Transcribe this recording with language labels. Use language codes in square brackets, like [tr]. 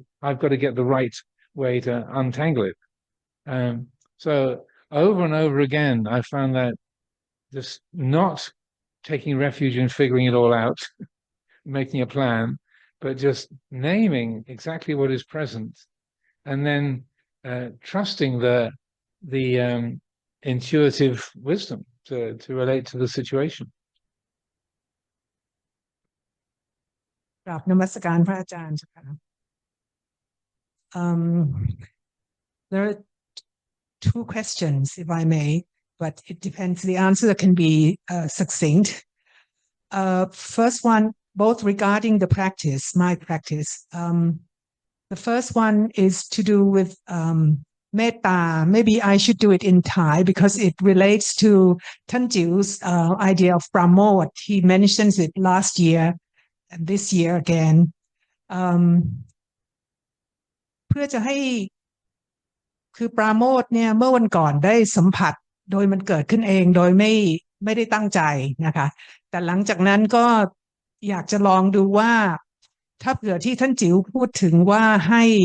[en] I've got to get the right way to untangle it. So over and over again, I found that just not taking refuge in figuring it all out, making a plan, but just naming exactly what is present, and then trusting the intuitive wisdom to relate to the situation. [th] กราบนมัสการพระอาจารย์ค่ะ [en] There are two questions, if I may, but it depends. The answer can be succinct. First one, both regarding the practice, my practice. The first one is to do with metta. Maybe I should do it in Thai because it relates to Tan Jiew's idea of pramod. He mentions it last year and this year again. [th] เพื่อจะให้คือปราโมทย์เนี่ยเมื่อวันก่อนได้สัมผัสโดยมันเกิดขึ้นเองโดยไม่ได้ตั้งใจนะคะแต่หลังจากนั้นก็อยากจะลองดูว่าถ้าเผื่อที่ท่านจิ๋วพูดถึงว่าให้